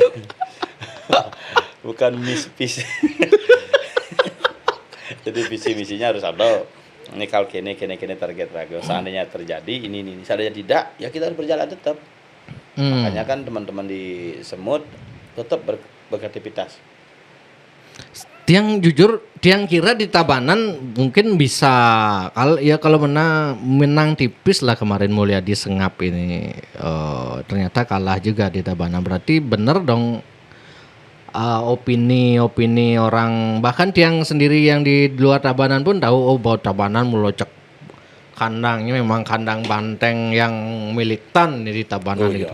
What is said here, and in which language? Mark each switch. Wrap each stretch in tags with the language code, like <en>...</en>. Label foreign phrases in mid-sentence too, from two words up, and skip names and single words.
<id>Bukan misi. Jadi visi-misinya harus ada. Ini kalau kene target ragu. Seandainya terjadi ini. Seandainya tidak, ya kita harus berjalan tetap. Makanya kan teman-teman di Semut tetap beraktivitas. Tiang jujur, tiang kira di Tabanan mungkin bisa kalau menang tipis lah kemarin Mulyadi Sengap ini ternyata kalah juga di Tabanan, berarti bener dong opini orang, bahkan tiang sendiri yang di luar Tabanan pun tahu bahwa Tabanan melocok kandangnya memang kandang banteng yang militan di Tabanan gitu.</id>